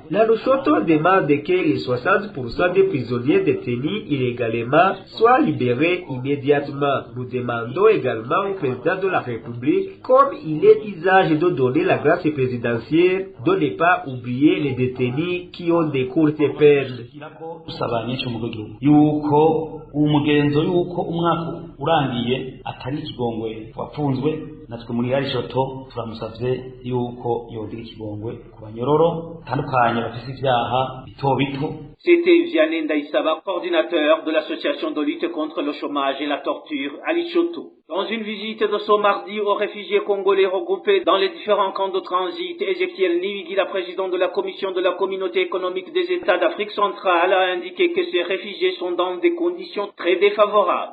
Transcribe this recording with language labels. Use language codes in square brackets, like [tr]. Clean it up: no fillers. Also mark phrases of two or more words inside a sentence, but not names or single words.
[fr] La Lushoto demande que les 60% des prisonniers détenus illégalement soient libérés immédiatement. Nous demandons également au président de la République, comme il est usage de donner la grâce présidentielle, de ne pas oublier les détenus qui ont des courtes peines. [rn] Atari ikigongwe wafunzwe natwe muri Alishoto turamusavye yuko yodira ikigongwe ku banyororo tandukanye bafise ivyaha bito bito [fr] C'était Vianney Ndaïsaba, coordinateur de l'association de lutte contre le chômage et la torture à Lushoto. Dans une visite de ce mardi aux réfugiés congolais regroupés dans les différents camps de transit, Ezekiel Niwigila, président de la commission de la communauté économique des États d'Afrique centrale, a indiqué que ces réfugiés sont dans des conditions très défavorables.